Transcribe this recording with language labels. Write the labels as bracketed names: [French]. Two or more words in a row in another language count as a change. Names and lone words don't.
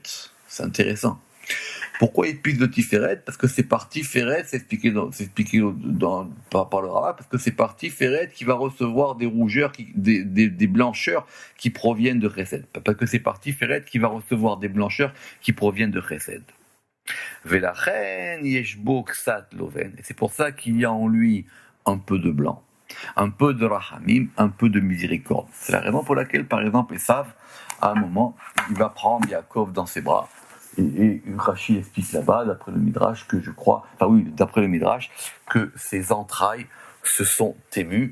[French] C'est intéressant. Pourquoi il puise de Tiferet? Parce que c'est par Tiferet, c'est expliqué par le Rava, parce que c'est par Tiferet qui va recevoir des rougeurs, des blancheurs qui proviennent de Chesed. Parce que c'est par Tiferet qui va recevoir des blancheurs qui proviennent de Chesed. [Hebrew] ולכן יש בו קצת לובן. [French] Et c'est pour ça qu'il y a en lui un peu de blanc, un peu de rachamim, un peu de miséricorde. C'est la raison pour laquelle, par exemple, Esav, à un moment, il va prendre Yaakov dans ses bras. Et Rashi explique là-bas, d'après le Midrash, d'après le Midrash, que ses entrailles se sont émues.